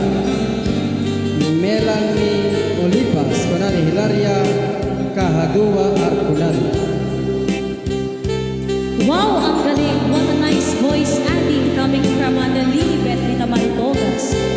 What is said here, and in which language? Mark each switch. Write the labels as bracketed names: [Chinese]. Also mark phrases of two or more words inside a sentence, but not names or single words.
[Iloko] Melanie Olivas kunani Hilaria Kahadua Arconado. [Filipino] Wow, ang galing! [English] What a nice voice acting coming from Lilibet Rita Maltogas.